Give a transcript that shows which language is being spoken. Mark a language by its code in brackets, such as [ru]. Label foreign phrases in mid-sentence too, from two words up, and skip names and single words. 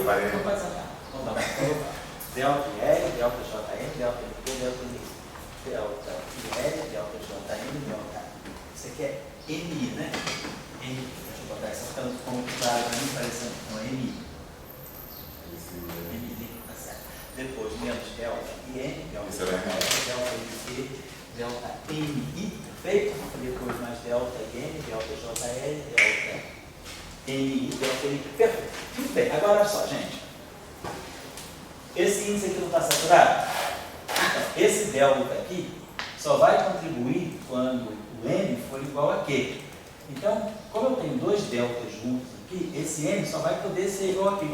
[pt] Parei. Então pode sacar. Então tá bom. Delta IL, delta JN, delta NP, delta NI. Delta IL, delta JN, delta. Isso aqui é MI, né? MI. Deixa eu botar essa ficando como claro para mim, parecendo. Então, MI. MI, tá certo. Depois, menos delta IN, delta JN, delta NP, delta NI, perfeito? Depois mais delta IN, delta JL, delta NI, delta NI, perfeito. Muito bem, agora olha só, gente. Esse índice aqui não está saturado? Então, esse delta aqui só vai contribuir quando o M for igual a Q. Então, como eu tenho dois deltas juntos aqui, esse M só vai poder ser igual a Q.